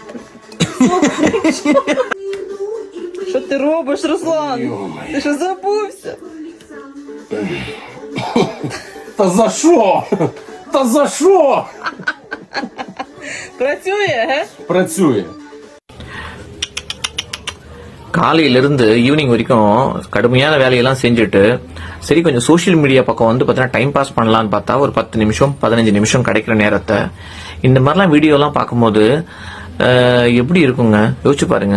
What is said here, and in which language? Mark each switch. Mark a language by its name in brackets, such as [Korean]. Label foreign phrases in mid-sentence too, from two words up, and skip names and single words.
[Ukrainian] Що ти робиш, Руслан? Ти що забувся? Та за що? Та за що? Працює, ге? Працює. [Tamil] காலையிலிருந்து ஈவினிங் வரைக்கும் கடுமையான வேலையெல்லாம் செஞ்சுட்டு சரி கொஞ்சம் [English] social media [Tamil] பக்கம் வந்து பார்த்தீங்கன்னா [English] time pass [Tamil] பண்ணலான்னு பார்த்தா ஒரு 10 நிமிஷம் 15 நிமிஷம் கிடைக்கிற நேரத்தை இந்த மாதிரிலாம் வீடியோலாம் பார்க்கும்போது எப்படி இருக்குங்க யோசிச்சு பாருங்க.